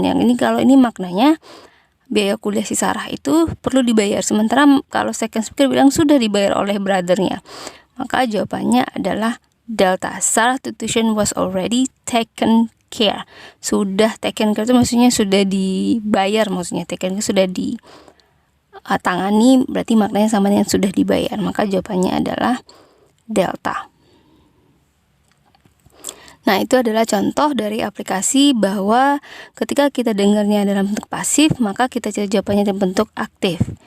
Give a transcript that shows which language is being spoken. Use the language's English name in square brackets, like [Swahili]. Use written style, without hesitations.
[Indonesian] Yang ini kalau ini maknanya biaya kuliah si Sarah itu perlu dibayar. Sementara kalau second speaker bilang sudah dibayar oleh brothernya, maka jawabannya adalah Delta. [English] Sarah tuition was already taken care. [Indonesian] Sudah taken care itu maksudnya sudah dibayar, maksudnya taken care sudah ditangani, berarti maknanya sama dengan sudah dibayar. Maka jawabannya adalah Delta. Nah, itu adalah contoh dari aplikasi bahwa ketika kita dengarnya dalam bentuk pasif, maka kita cari jawabannya dalam bentuk aktif.